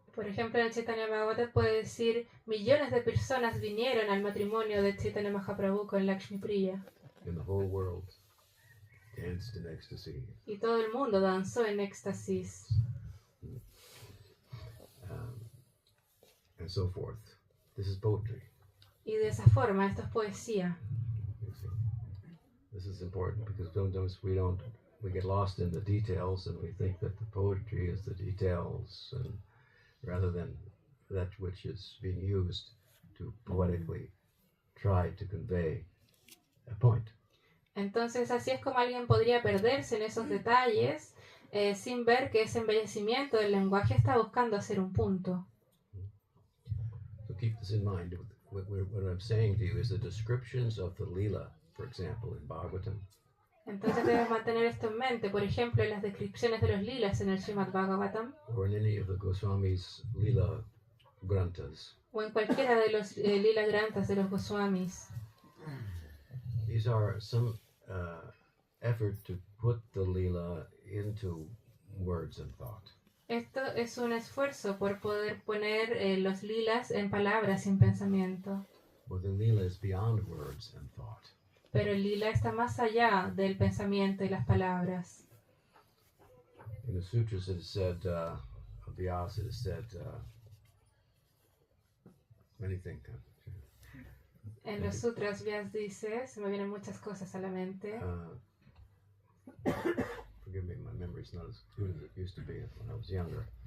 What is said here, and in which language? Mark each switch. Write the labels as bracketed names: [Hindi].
[Spanish] Por ejemplo, en el Chaitanya Bhagavata puede decir millones de personas vinieron al matrimonio de Chaitanya Mahaprabhu con Lakshmi Priya. [English] And the whole world danced in ecstasy. [Spanish] Y todo el mundo danzó en éxtasis. [English] And so forth. This is poetry. [Spanish] Y de esa forma, esto es poesía. [English] You see. This is important because sometimes we get lost in the details and we think that the poetry is the details, and rather than that which is being used to poetically try to convey a point. [Spanish] Entonces, así es como alguien podría perderse en esos detalles sin ver que ese embellecimiento del lenguaje está buscando hacer un punto. [English] So keep this in mind. What I'm saying to you is the descriptions of the Leela, for example, in Bhagavatam, [Spanish] Entonces debes mantener esto en mente. Por ejemplo, en las descripciones de los lilas en el Srimad Bhagavatam [English] or in any of the Goswami's Leela Granthas. [Spanish] o en cualquiera de los lila granthas de los Goswamis. [English] These are some effort to put the Leela into words and thought. [Spanish] Esto es un esfuerzo por poder poner los lilas en palabras y en pensamiento. [English] But the Leela is beyond words and thought. [Spanish] Pero el lila está más allá del pensamiento y las palabras. [English] In the sutras it is said, of Vyasa it is said, many things. [Spanish] En los sutras Vyas dice, se me vienen muchas cosas a la mente. [English] Forgive me, my memory is not as good as it used to be when I was younger.